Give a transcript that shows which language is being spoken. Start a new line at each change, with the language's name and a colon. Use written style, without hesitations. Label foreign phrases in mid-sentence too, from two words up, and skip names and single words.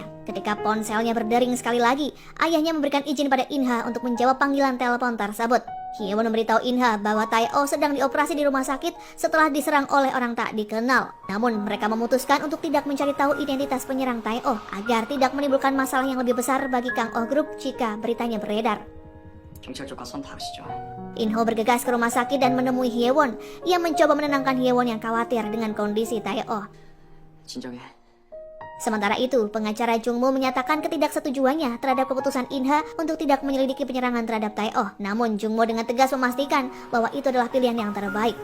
Indonesian: Ketika ponselnya berdering sekali lagi, ayahnya memberikan izin pada In-ha untuk menjawab panggilan telepon tersebut. Hyewon memberitahu In-ha bahwa Tae-oh sedang dioperasi di rumah sakit setelah diserang oleh orang tak dikenal. Namun mereka memutuskan untuk tidak mencari tahu identitas penyerang Tae-oh agar tidak menimbulkan masalah yang lebih besar bagi Kang Oh Group jika beritanya beredar.
Korean: 경찰 쪽과 선 다르시죠.
Indonesian: In-ho bergegas ke rumah sakit dan menemui Hyewon. Ia mencoba menenangkan Hyewon yang khawatir dengan kondisi Tae-oh.
Korean: 진정해.
Indonesian: Sementara itu, pengacara Jongmu menyatakan ketidaksetujuannya terhadap keputusan In-ha untuk tidak menyelidiki penyerangan terhadap Tae-oh. Namun Jongmu dengan tegas memastikan bahwa itu adalah pilihan yang terbaik.